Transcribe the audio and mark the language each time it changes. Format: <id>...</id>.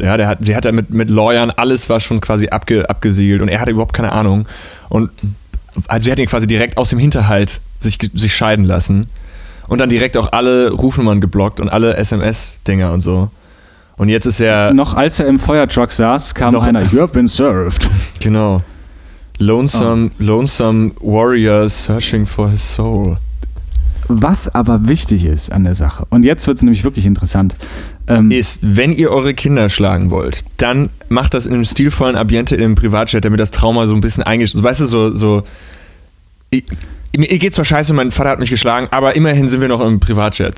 <de>Ja, sie hat mit Lawyern alles war schon quasi abgesiegelt und er hatte überhaupt keine Ahnung. Und also sie hat ihn quasi direkt aus dem Hinterhalt sich scheiden lassen und dann direkt auch alle Rufnummern geblockt und alle SMS-Dinger und so. Und jetzt ist er... Noch als er im Feuertruck saß, kam noch einer,</de> <en>you have been served.</en> <de>Genau.</de> <en>Lonesome warrior searching for his soul.</en> <de>Was aber wichtig ist an der Sache, und jetzt wird es nämlich wirklich interessant, ist, wenn ihr eure Kinder schlagen wollt, dann macht das in einem stilvollen Ambiente im Privatjet, damit das Trauma so ein bisschen eingeschränkt. Weißt du, mir geht zwar scheiße, mein Vater hat mich geschlagen, aber immerhin sind wir noch im Privatjet.</de>